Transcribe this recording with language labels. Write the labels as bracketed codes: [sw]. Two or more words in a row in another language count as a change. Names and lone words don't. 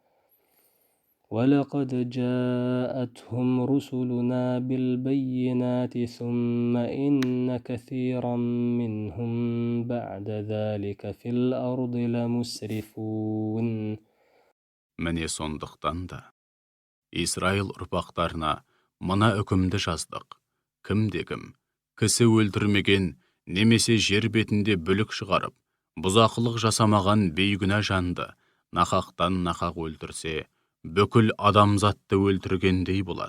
[ar] ولقد جاءتهم رسلنا بالبينات ثم إن كثيرا منهم بعد ذلك في الأرض لمسرفون. [kk] Міне сондықтан да Исраил ұрпақтарына мына үкімді жаздық. Кімде-кім кісі өлтірмеген немесе жер бетінде бүлік шығарып, бұзақылық жасамаған бейгүнә жанды нақақтан нақақ өлтірсе, бүкіл адамзатты өлтіргендей болады.